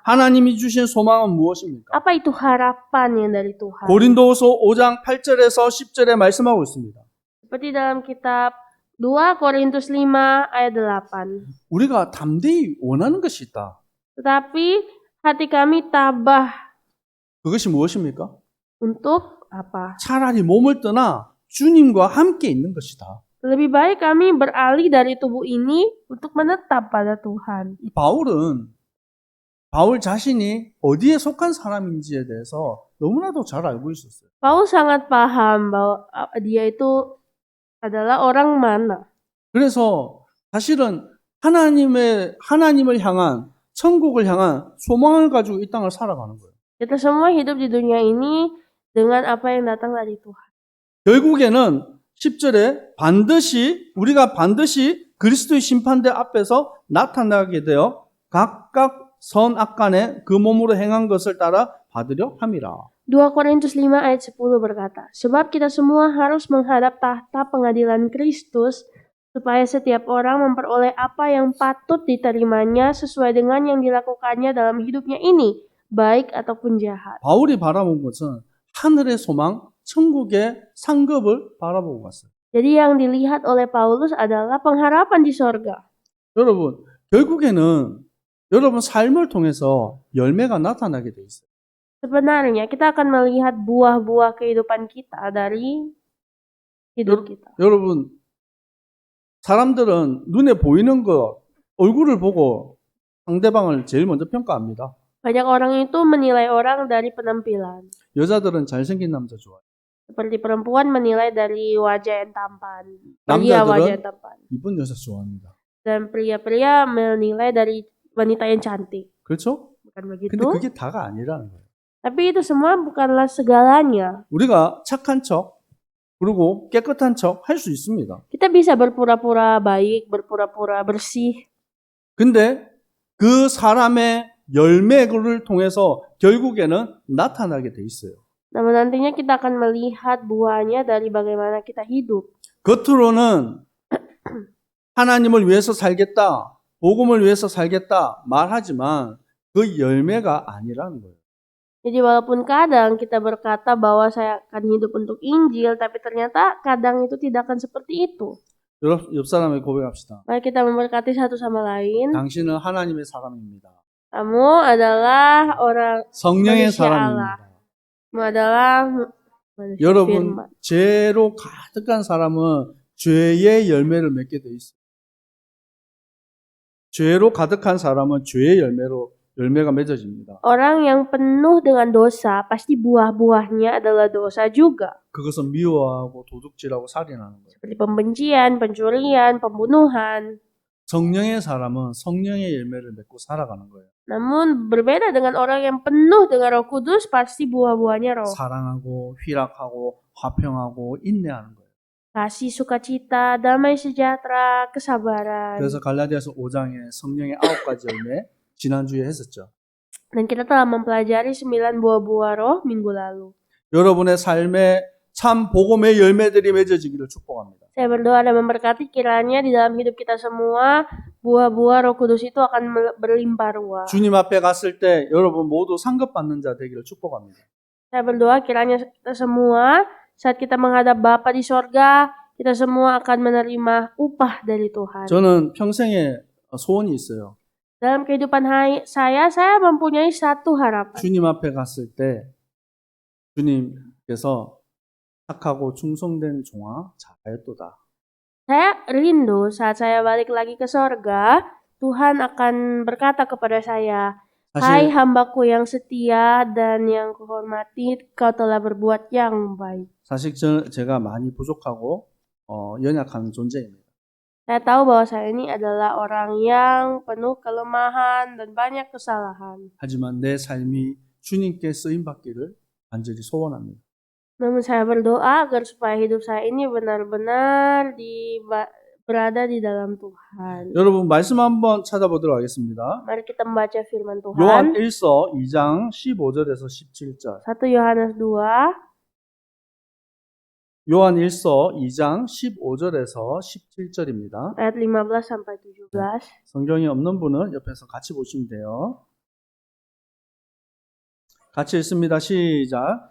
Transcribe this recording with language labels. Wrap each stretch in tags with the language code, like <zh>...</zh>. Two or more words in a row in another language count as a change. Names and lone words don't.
<ko>하나님이 주신 소망은 무엇입니까?</ko> <id>Apa itu harapan yang dari Tuhan?</id> <ko>고린도후서 5장 8절에서 10절에 말씀하고 있습니다.</ko> <id>Seperti dalam kitab 2 Korintus 5 ayat 8.</id> <ko>우리가 담대히 원하는 것이 있다.</ko> <id>Tetapi hati kami tabah.</id> <ko>그것이 무엇입니까?</ko> <id>Untuk apa?</id> <ko>차라리 몸을 떠나 주님과 함께 있는 것이다.</ko> <id>Lebih baik kami beralih dari tubuh ini untuk menetap pada Tuhan.</id> <ko>바울은 바울 자신이 어디에 속한 사람인지에 대해서 너무나도 잘 알고 있었어요.</ko> <id>Paulus sangat paham bahwa dia itu adalah orang mana.</id> <ko>그래서 사실은 하나님을 향한 천국을 향한 소망을 가지고 이 땅을 살아가는 거예요.</ko> <id>Kita semua hidup di dunia ini dengan apa yang datang dari Tuhan.</id> <ko>결국에는 10절에 우리가 반드시 그리스도의 심판대 앞에서 나타나게 되어 각각 선악간에 그 몸으로 행한 것을 따라 받으려 함이라.</ko> <id>2 Korintus 5 ayat 10 berkata, sebab kita semua harus menghadap tahta pengadilan Kristus, supaya setiap orang memperoleh apa yang patut diterimanya sesuai dengan yang dilakukannya dalam hidupnya ini, baik ataupun jahat.</id> <ko>바울이 바라본 것은 하늘의 소망, 천국의 상급을 바라보고 갔어요.</ko> <id>Jadi yang dilihat oleh Paulus adalah pengharapan di sorga.</id> <ko>여러분, 결국에는 여러분 삶을 통해서 열매가 나타나게 돼 있어요.</ko> <id>Sebenarnya kita akan melihat buah-buah kehidupan kita dari hidup kita.</id> <ko>여러분, 사람들은 눈에 보이는 것, 얼굴을 보고 상대방을 제일 먼저 평가합니다.</ko> <id>Banyak orang itu menilai orang dari penampilan.</id> <ko>여자들은 잘생긴 남자 좋아해요.</ko> <id>Seperti perempuan menilai dari wajah yang tampan. Pria wajah yang tampan.</id> <ko>이쁜 여자 좋아합니다.</ko> <id>Dan pria-pria menilai dari wanita yang cantik.</id> <ko>그렇죠?</ko> <id>Bukan begitu?</id> <ko>근데 그게 다가 아니라는 거예요.</ko> <id>Tapi itu semua bukanlah segalanya.</id> <ko>우리가 착한 척, 그리고 깨끗한 척 할 수 있습니다.</ko> <id>Kita bisa berpura-pura baik, berpura-pura bersih.</id> <ko>근데 그 사람의 열매를 통해서 결국에는 나타나게 돼 있어요.</ko> <id>Namun nantinya kita akan melihat buahnya dari bagaimana kita hidup.</id> <ko>겉으로는 하나님을 위해서 살겠다, 복음을 위해서 살겠다 말하지만 그 열매가 아니라는 거예요.</ko> <id>Jadi walaupun kadang kita berkata bahwa saya akan hidup untuk Injil, tapi ternyata kadang itu tidak akan seperti itu.</id> <ko>옆 사람에게 고백합시다.</ko> <id>Mari kita memberkati satu sama lain.</id> <ko>당신은 하나님의 사람입니다.</ko> <id>Kamu adalah orang</id> <ko>성령의</ko> <id>manusia Allah.</id> <ko>사람입니다.</ko> <id>Kamu adalah manusia</id> <ko>여러분,</ko> <id>firman.</id> <ko>죄로 가득한 사람은 죄의 열매를 맺게 돼 있어요. 죄로 가득한 사람은 죄의 열매가 맺어집니다.</ko> <id>Orang yang penuh dengan dosa, pasti buah-buahnya adalah dosa juga.</id> <ko>그것은 미워하고 도둑질하고 살인하는 거예요.</ko> <id>Seperti pembencian, pencurian, pembunuhan.</id> <ko>성령의 사람은 성령의 열매를 맺고 살아가는 거예요.</ko> <id>Namun berbeda dengan orang yang penuh dengan Roh Kudus, pasti buah-buahnya roh.</id> <ko>사랑하고 희락하고 화평하고 인내하는 거예요.</ko> <id>Kasih, sukacita, damai sejahtera, kesabaran.</id> <ko>그래서 갈라디아서 5장에 성령의 9가지 열매 지난주에 했었죠.</ko> <id>Dan kita telah mempelajari 9 buah-buah roh minggu lalu.</id> <ko>여러분의 삶에 참 복음의 열매들이 맺어지기를 축복합니다.</ko> <id>Saya berdoa dan memberkati kiranya di dalam hidup kita semua buah-buah Roh Kudus itu akan berlimpah ruah.</id> <ko>주님 앞에 갔을 때 여러분 모두 상급받는 자 되기를 축복합니다.</ko> <id>Saya berdoa kiranya kita semua saat kita menghadap Bapa di sorga, kita semua akan menerima upah dari Tuhan.</id> <ko>저는 평생에 소원이 있어요.</ko> <id>Dalam kehidupan saya mempunyai satu harapan.</id> <ko>주님 앞에 갔을 때 주님께서 착하고 충성된 종아 잘하였도다.</ko> <id>Saya rindu saat saya balik lagi ke sorga, Tuhan akan berkata kepada saya, hai hambaku yang setia dan yang kuhormati, kau telah berbuat yang baik.</id> <ko>사실 제가 많이 부족하고 연약한 존재입니다.</ko> <id>Saya tahu bahwa saya ini adalah orang yang penuh kelemahan dan banyak kesalahan.</id> <ko>하지만 내 삶이 주님께 쓰임받기를 간절히 소원합니다.</ko> <id>Namun saya berdoa agar supaya hidup saya ini benar-benar berada di dalam Tuhan.</id> <ko>여러분 말씀 한번 찾아보도록 하겠습니다.</ko> <id>Mari kita membaca firman Tuhan.</id> <ko>요한 1서 2장 15절에서 17절.</ko> <id>1 Yohanes 2</id> <ko>요한 1서 2장 15절에서 17절입니다.</ko> <id>ayat 15 sampai 17.</id> <ko>성경이 없는 분은 옆에서 같이 보시면 돼요. 같이 읽습니다. 시작.</ko>